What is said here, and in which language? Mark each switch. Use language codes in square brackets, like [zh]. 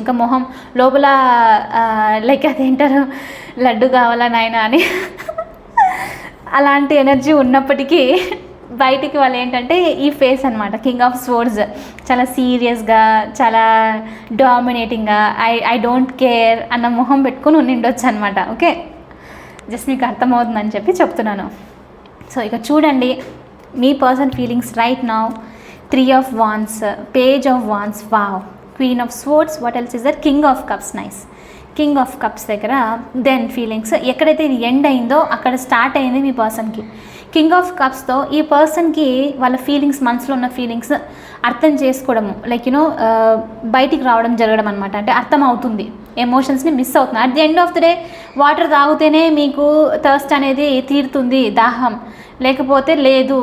[te] ఇంకా మొహం లోపల లైక్ అదేంటారు, లడ్డు కావాలా నాయనా అని అలాంటి ఎనర్జీ ఉన్నప్పటికీ బయటికి వాళ్ళు ఏంటంటే ఈ ఫేస్ అనమాట, కింగ్ ఆఫ్ స్వర్డ్స్, చాలా సీరియస్గా, చాలా డామినేటింగ్గా, [en] I don't care [te] అన్న మొహం పెట్టుకొని ఉండిండొచ్చు అనమాట. ఓకే, జస్ట్ మీకు అర్థమవుతుందని చెప్పి చెప్తున్నాను. సో ఇక చూడండి మీ person feelings right now. [en] 3 of Wands, Page of Wands, wow, Queen of Swords, what else is that? King of Cups, nice. [te] King of cups దగ్గర దెన్ ఫీలింగ్స్ ఎక్కడైతే ఇది ఎండ్ అయిందో అక్కడ స్టార్ట్ అయింది మీ పర్సన్కి. కింగ్ ఆఫ్ కప్స్తో ఈ పర్సన్కి వాళ్ళ ఫీలింగ్స్, మనసులో ఉన్న ఫీలింగ్స్ అర్థం చేసుకోవడము, లైక్ యూనో బయటికి రావడం జరగడం అనమాట. అంటే అర్థం అవుతుంది, ఎమోషన్స్ని మిస్ అవుతుంది. [en] at the end of the day [te] water తాగితేనే మీకు థర్స్ట్ అనేది తీరుతుంది, దాహం, లేకపోతే లేదు.